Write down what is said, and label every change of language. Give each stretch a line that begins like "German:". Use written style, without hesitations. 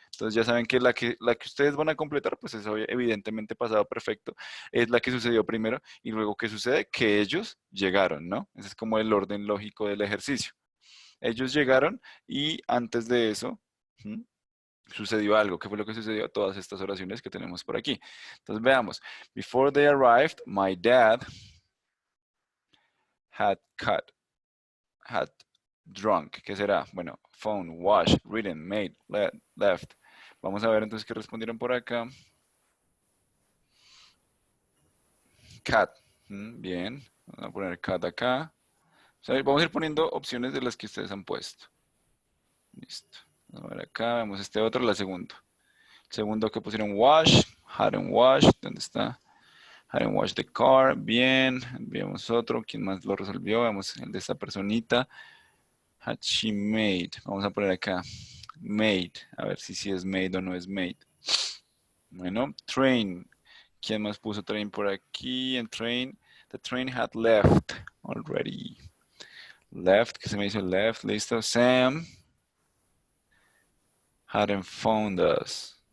Spanish: Entonces ya saben que la que ustedes van a completar, pues es evidentemente pasado perfecto, es la que sucedió primero y luego ¿qué sucede? Que ellos llegaron, ¿no? Ese es como el orden lógico del ejercicio. Ellos llegaron y antes de eso sucedió algo. ¿Qué fue lo que sucedió? Todas estas oraciones que tenemos por aquí. Entonces veamos.
English: Before they arrived, my dad had drunk.
Spanish: ¿Qué será? Bueno, phone, wash, written, made, left. Vamos a ver entonces qué respondieron por acá. Cat. Bien. Vamos a poner cat acá. O sea, vamos a ir poniendo opciones de las que ustedes han puesto. Listo. Vamos a ver acá. Vemos este otro, la segunda. Segundo que pusieron wash,
English: hadn't washed,
Spanish: ¿dónde está?
English: Hadn't washed the car,
Spanish: bien, veamos otro, ¿quién más lo resolvió? Vemos el de esta personita.
English: Had she made,
Spanish: vamos a poner acá, made, a ver si es made o no es made. Bueno, train, ¿quién más puso train por aquí?
English: En train, the train had left already.
Spanish: Left, ¿qué se me hizo left? Listo,
English: Sam hadn't found us.